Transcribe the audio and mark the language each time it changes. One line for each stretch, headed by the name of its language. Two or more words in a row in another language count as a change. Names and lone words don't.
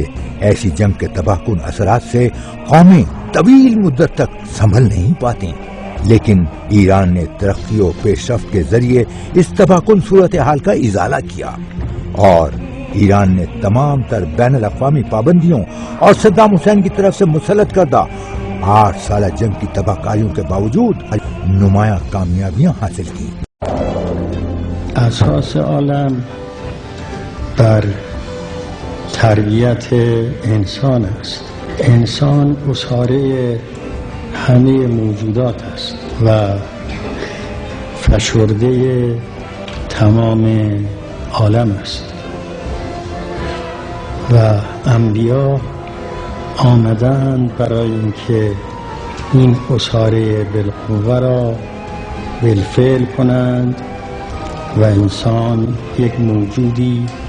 Urdu: ایسی جنگ کے تباہ کن اثرات سے قومیں طویل مدت تک سنبھل نہیں پاتی، لیکن ایران نے ترقی و پیش رفت کے ذریعے اس تباہ کن صورتحال کا ازالہ کیا، اور ایران نے تمام تر بین الاقوامی پابندیوں اور صدام حسین کی طرف سے مسلط کردہ 8 سالہ جنگ کی تباہ کاریوں کے باوجود نمایاں کامیابیاں حاصل کی۔
Persian: اساس عالم بر تربیت انسان است. انسان اساره همه موجودات است و فشرده تمام عالم است و انبیا آمدند برای اینکه این اساره بالقوه را بالفعل کنند و انسان یک موجودی